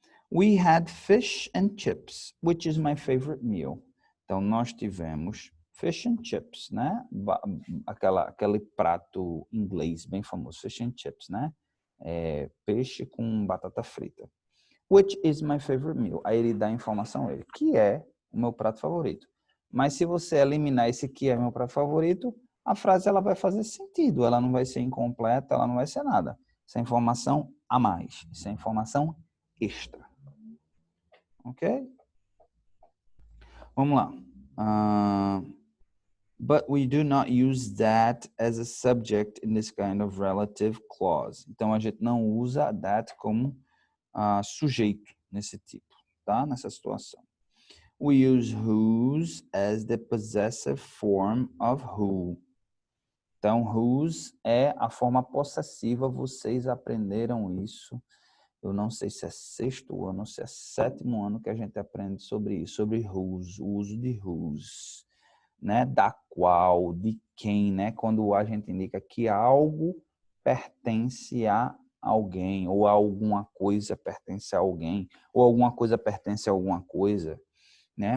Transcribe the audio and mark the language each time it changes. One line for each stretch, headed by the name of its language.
English: We had fish and chips, which is my favorite meal.
Portuguese: Então, nós tivemos fish and chips, né? Aquele prato inglês bem famoso, fish and chips, né? Peixe com batata frita.
English: Which is my favorite meal?
Portuguese: Aí ele dá a informação a ele, que é o meu prato favorito. Mas se você eliminar esse que é meu prato favorito, a frase ela vai fazer sentido, ela não vai ser incompleta, ela não vai ser nada. Isso é informação a mais, isso é informação extra. Ok? Vamos lá.
English: But we do not use that as a subject in this kind of relative clause.
Portuguese: Então, a gente não usa that como sujeito nesse tipo, tá? Nessa situação.
English: We use whose as the possessive form of who.
Portuguese: Então, whose é a forma possessiva, vocês aprenderam isso. Eu não sei se é sexto ano ou se é sétimo ano que a gente aprende sobre isso, sobre whose, o uso de whose, né? Da qual, de quem, né? Quando a gente indica que algo pertence a alguém, ou alguma coisa pertence a alguém, ou alguma coisa pertence a alguma coisa, né?